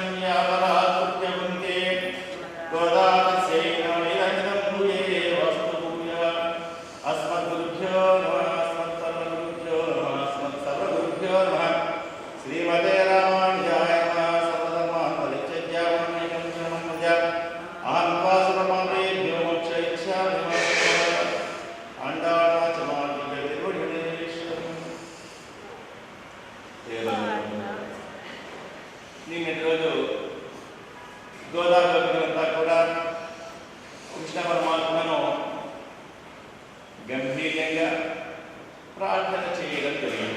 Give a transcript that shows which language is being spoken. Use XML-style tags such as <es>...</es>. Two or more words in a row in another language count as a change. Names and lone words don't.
<sa>यावराकृत्यवन्ते गोदातस्यै नमिदमिदं भूये वस्तु भूय अस्मद्गुरुभ्यो नमः अस्मत्सर्वगुरुभ्यो नमः अस्मत्सर्वगुरुभ्यो नमः श्रीमते रामानुजाय नमः सर्वधर्मान् परित्यज्य मामेकं शरणं व्रज अहं त्वा सर्वपापेभ्यो मोक्षयिष्यामि</sa> <te>నిన్నటి రోజు గోదావరి అంతా కూడా కృష్ణ పరమాత్మను గంభీరంగా ప్రార్థన చేయడం జరిగింది.</te>